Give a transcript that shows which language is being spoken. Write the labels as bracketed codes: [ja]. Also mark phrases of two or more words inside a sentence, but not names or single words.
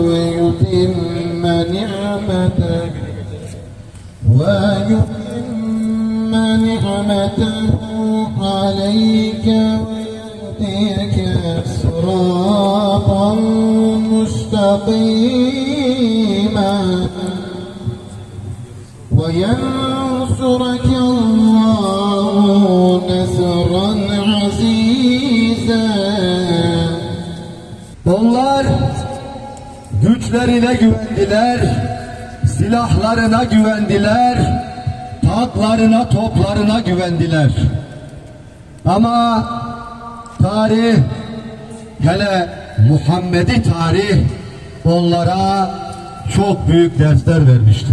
[ar] ويتم نعمته عليك ويهديك صراطا مستقيما وينصرك الله نصرا عزيزا. [tr] Onlar güçlerine güvendiler, silahlarına güvendiler, tanklarına, toplarına güvendiler. Ama tarih, hele Muhammed'i tarih onlara çok büyük dersler vermiştir.